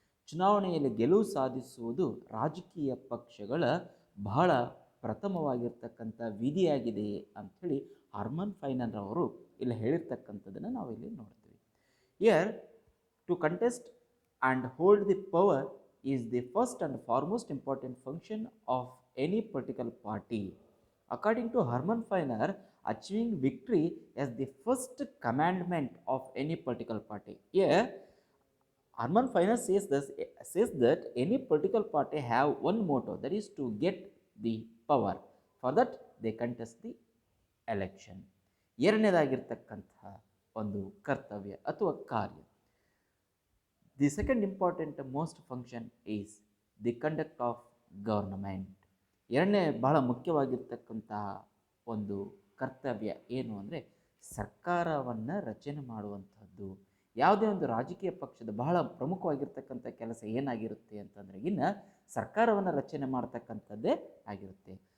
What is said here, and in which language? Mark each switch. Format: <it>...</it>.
<kn>ಚುನಾವಣೆಯಲ್ಲಿ ಗೆಲುವು ಸಾಧಿಸುವುದು ರಾಜಕೀಯ ಪಕ್ಷಗಳ ಬಹಳ ಪ್ರಥಮವಾಗಿರ್ತಕ್ಕಂಥ ವಿಧಿಯಾಗಿದೆ ಅಂಥೇಳಿ ಹರ್ಮನ್ ಫೈನರ್ ಅವರು ಇಲ್ಲಿ ಹೇಳಿರ್ತಕ್ಕಂಥದ್ದನ್ನು ನಾವಿಲ್ಲಿ ನೋಡ್ತೀವಿ.</kn> <en>Here to contest and hold the power is the first and foremost important function of any political party. According to Hermann Feiner, achieving victory is the first commandment of any political party. Here, Hermann Feiner says that any political party have one motto, that is to get the power. For that, they contest the election.</en> <kn>ಎರಡನೇದಾಗಿರ್ತಕ್ಕಂತಹ ಒಂದು ಕರ್ತವ್ಯ ಅಥವಾ ಕಾರ್ಯ.</kn> <en>The second important most function is the conduct of government.</en> <kn>ಎರಡನೇ ಬಹಳ ಮುಖ್ಯವಾಗಿರ್ತಕ್ಕಂತಹ ಒಂದು ಕರ್ತವ್ಯ ಏನು ಅಂದರೆ ಸರ್ಕಾರವನ್ನು ರಚನೆ ಮಾಡುವಂಥದ್ದು. ಯಾವುದೇ ಒಂದು ರಾಜಕೀಯ ಪಕ್ಷದ ಬಹಳ ಪ್ರಮುಖವಾಗಿರ್ತಕ್ಕಂಥ ಕೆಲಸ ಏನಾಗಿರುತ್ತೆ ಅಂತಂದರೆ ಸರ್ಕಾರವನ್ನು ರಚನೆ ಮಾಡ್ತಕ್ಕಂಥದ್ದೇ ಆಗಿರುತ್ತೆ.</kn>